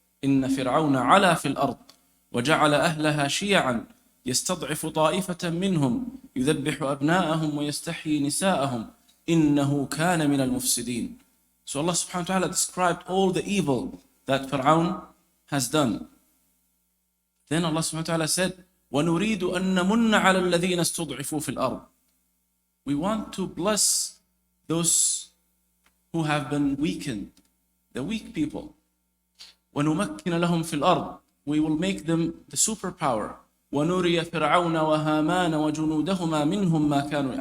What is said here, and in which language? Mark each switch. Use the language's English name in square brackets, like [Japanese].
[Arabic] إِنَّ فِرْعَوْنَ عَلَى فِي الْأَرْضِ وَجَعَلَ أَهْلَهَا شِيَعًا يَسْتَضْعِفُ طَائِفَةً مِّنْهُمْ يُذَبِّحُ أَبْنَاءَهُمْ وَيَسْتَحْيِي نِسَاءَهُمْ إِنَّهُ كَانَ مِنَ الْمُفْسِدِينَ. [English] So Allah subhanahu wa ta'ala described all the evil that Fir'aun has done. Then Allah subhanahu wa ta'ala said, [Arabic] وَنُرِيدُ أَن نَمُنَّ عَلَى الَّذِينَ اسْتُضْعِفُوا فِي الْأَرْضِ. [English] We want to bless those who have been weakened, the weak people. [Arabic] وَنُمَكِّنَ لَهُمْ فِي الْأَرْضِ. [English] We will make them the superpower. [Arabic] وَنُرِيَ فِرْعَوْنَ وَهَامَانَ وَجُنُودَهُمَا مِنْهُمْ مَا كَانُوا.